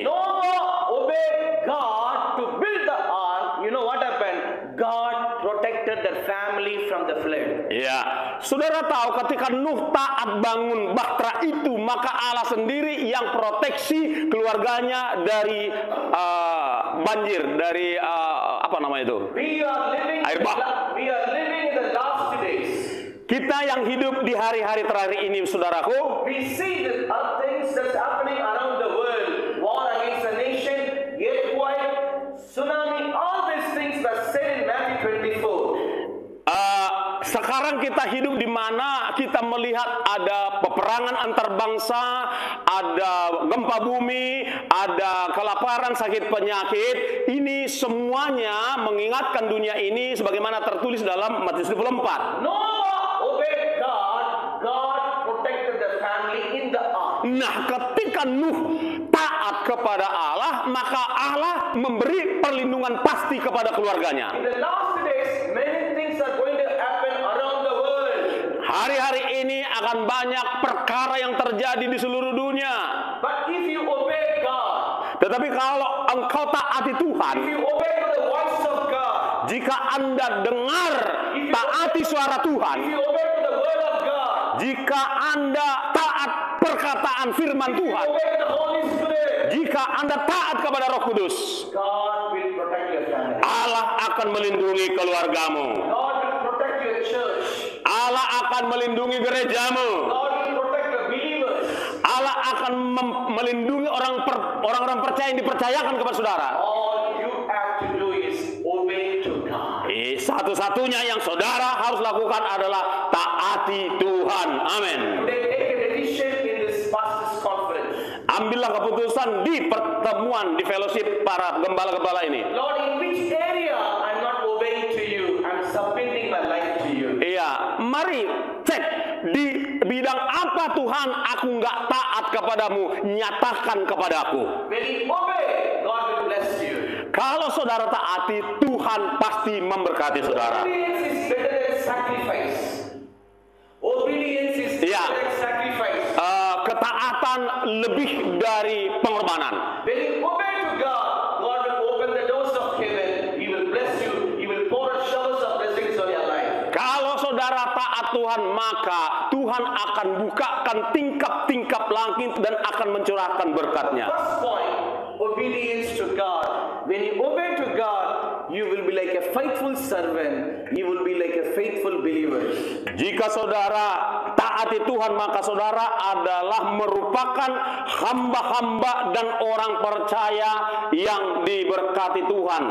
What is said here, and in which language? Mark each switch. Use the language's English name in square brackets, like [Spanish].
[English] Noah obeyed God to build the ark. You know what happened? God protected the family from the flood. [Indonesian] Ya, saudara tahu ketika Nuh taat bangun bahtera itu, maka Allah sendiri yang proteksi keluarganya dari banjir, dari apa namanya itu? [English] We are living in the last days. [Indonesian] Kita yang hidup di hari-hari terakhir ini, saudaraku, [English] We see the things that's happening around the world. War against a nation, earthquake, tsunami, all these things were said in Matthew 24. [Indonesian] Sekarang kita hidup di mana kita melihat ada peperangan antar bangsa, ada gempa bumi, ada kelaparan, sakit penyakit. Ini semuanya mengingatkan dunia ini sebagaimana tertulis dalam Matius 24. [English] Noah obeyed God. God protected the family in the ark. [Indonesian] Nah, ketika Nuh taat kepada Allah, maka Allah memberi perlindungan pasti kepada keluarganya. [English] In the last days, many things are going to happen around the world. [Indonesian] Hari-hari ini akan banyak perkara yang terjadi di seluruh dunia. [English] But if you obey God, [Indonesian] Tetapi kalau engkau taati Tuhan, [English] if you obey to the voice of God, [Indonesian] jika Anda dengar, taati suara Tuhan, [English] if you obey to the word of God, [Indonesian] jika Anda taat perkataan firman [English] if you [Indonesian] Tuhan, [English] obey to the Holy Spirit, [Indonesian] jika Anda taat kepada Roh Kudus, [English] God will protect your family. [Indonesian] Allah akan melindungi keluargamu. [English] God will protect your church. [Indonesian] Allah akan melindungi gerejamu. [English] God will protect the believers. [Indonesian] Allah akan melindungi orang-orang percaya yang dipercayakan kepada saudara. [English] All you have to do is obey to God. [Indonesian] Satu-satunya yang saudara harus lakukan adalah taati Tuhan. Amin. [English] Today take a decision in this pastors conference. [Indonesian] Ambillah keputusan di pertemuan, di fellowship para gembala-gembala ini. [English] Lord, in which area I'm not obeying to you, I'm submitting my life to you. [Indonesian] Iya, mari cek di bidang apa Tuhan aku nggak taat kepadamu, nyatakan kepadaku. [English] When you obey, God will bless you. [Indonesian] Kalau saudara taati, Tuhan pasti memberkati saudara. [English] Obedience is better than sacrifice. Obedience is better Yeah. than sacrifice. [Indonesian] Ketaatan lebih dari pengorbanan. [English] When you obey to God, God will open the doors of heaven. He will bless you. He will pour out showers of blessings on your life. [Indonesian] Kalau saudara taat Tuhan, maka Tuhan akan bukakan tingkap-tingkap langit dan akan mencurahkan berkatnya. [English] First point, obedience to God. When you obey to God, you will be like a faithful servant. You will be like a faithful believer. [Indonesian] Jika saudara taati Tuhan, maka saudara adalah merupakan hamba-hamba dan orang percaya yang diberkati Tuhan.